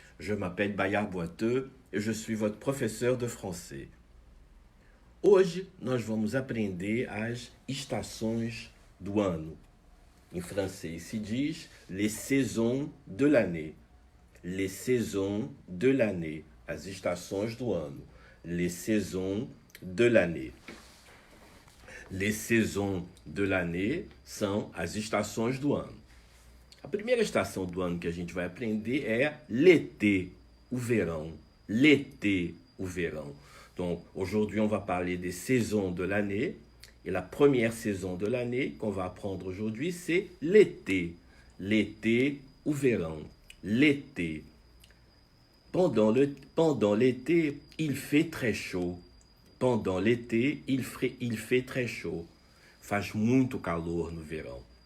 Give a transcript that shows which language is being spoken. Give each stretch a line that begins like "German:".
French: Je m'appelle Bayard Boiteux e je suis votre professeur de français.
Portuguese: Hoje nós vamos aprender as estações do ano. Em francês se diz
French: les saisons de l'année. Les saisons de l'année.
Portuguese: As estações do ano.
French: Les saisons de l'année. Les saisons de l'année
Portuguese: são as estações do ano. A primeira estação do ano que a gente vai aprender é l'été, o verão.
French: L'été, o verão. Donc, aujourd'hui, on va parler des saisons de l'année. Et la première saison de l'année qu'on va apprendre aujourd'hui, c'est l'été. L'été, o verão. L'été. Pendant l'été, il fait très chaud. Pendant l'été, il fait très chaud.
Portuguese: Faz muito calor no verão.